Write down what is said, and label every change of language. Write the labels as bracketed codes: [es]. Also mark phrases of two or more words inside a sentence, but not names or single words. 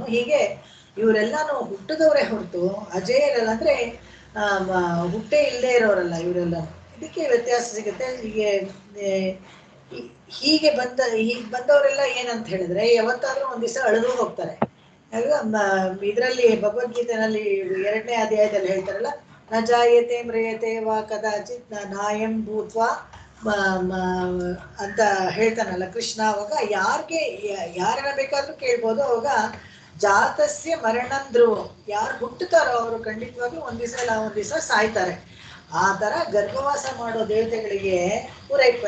[kn] ಹೀಗೆ ಇವರೆಲ್ಲಾನು ಹುಟ್ಟಿದವರೇ ಹೊರತು ಅಜೇಯರಲ್ಲ, ಅಂದ್ರೆ ಹುಟ್ಟೆ ಇಲ್ಲದೆ ಇರೋರಲ್ಲ ಇವರೆಲ್ಲ. ಇದಕ್ಕೆ ವ್ಯತ್ಯಾಸ ಸಿಗುತ್ತೆ. ಹೀಗೆ ಬಂದವರೆಲ್ಲ ಏನಂತ ಹೇಳಿದ್ರೆ ಯಾವತ್ತಾದ್ರೂ ಒಂದ್ ದಿವಸ ಅಳೆದು ಹೋಗ್ತಾರೆ. ಇದರಲ್ಲಿ ಭಗವದ್ಗೀತೆನಲ್ಲಿ 2ನೇ ಅಧ್ಯಾಯದಲ್ಲಿ ಹೇಳ್ತಾರಲ್ಲ, [sa] ನ ಜಾಯತೆ ಮ್ರಿಯತೆ ವಾ ಕದಾಚಿತ್ ನಾಯಂ ಭೂತ್ವಾ [kn] ಅಂತ ಹೇಳ್ತಾನಲ್ಲ ಕೃಷ್ಣ. ಅವಾಗ ಯಾರನ್ನ ಬೇಕಾದ್ರೂ ಕೇಳ್ಬೋದು. ಅವಾಗ [sa] ಜಾತಸ್ಯ ಮರಣಂ ಧ್ರುವ, [kn] ಯಾರು ಹುಟ್ಟುತ್ತಾರೋ ಅವರು ಖಂಡಿತವಾಗ್ಲೂ ಒಂದ್ ದಿವಸ ಸಾಯ್ತಾರೆ. ಆ ತರ ಗರ್ಭವಾಸ ಮಾಡೋ ದೇವತೆಗಳಿಗೆ ಪೂರೈಸ್ತಾರೆ.